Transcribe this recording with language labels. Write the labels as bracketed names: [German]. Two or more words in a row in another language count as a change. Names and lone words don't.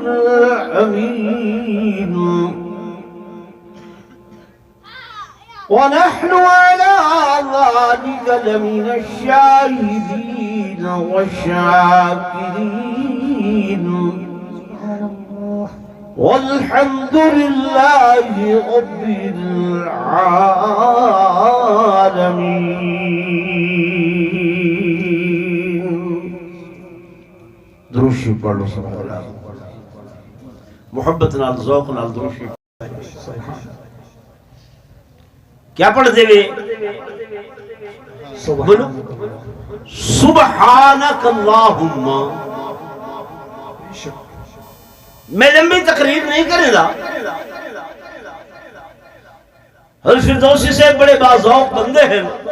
[Arabic] الأمين ونحن على ذلك لمن الشاهدين والشاكرين والحمد لله رب العالمين. [Punjabi] دروشی پڑھ لو سب محبت نال ذوق نال دروشی کیا پڑھ دے وے بولو [Arabic] سبحانک اللہم. [Urdu] میں لمبی تقریر نہیں کرے گا. حضرت فردوسی سے بڑے باذوق بندے ہیں.